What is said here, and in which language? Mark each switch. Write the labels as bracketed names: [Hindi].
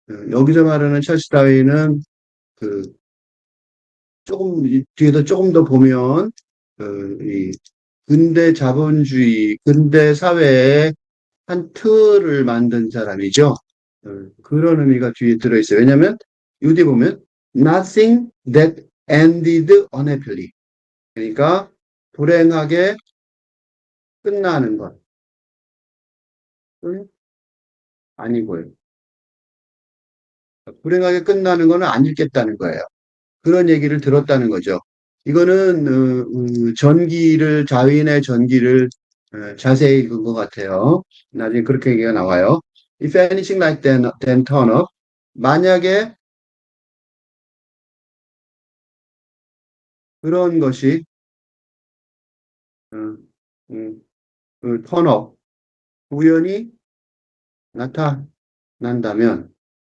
[Korean] 여기서 말하는 찰스 다윈은, 그, 뒤에서 조금 더 보면, 이, 근대 자본주의, 근대 사회의 한 틀을 만든 사람이죠. 그런 의미가 뒤에 들어있어요. 왜냐면, 여기 보면, [English] nothing that ended unhappily. [Korean] 그러니까, 불행하게 끝나는 것. 아니고요. 불행하게 끝나는 거는 안 읽겠다는 거예요. 그런 얘기를 들었다는 거죠. 이거는 자윈의 전기를 자세히 읽은 것 같아요. 나중에 그렇게 얘기가 나와요. [English] If anything like then turn up. [Korean] 만약에 그런 것이 어, [English] turn up, [Korean] 우연히 나타난다면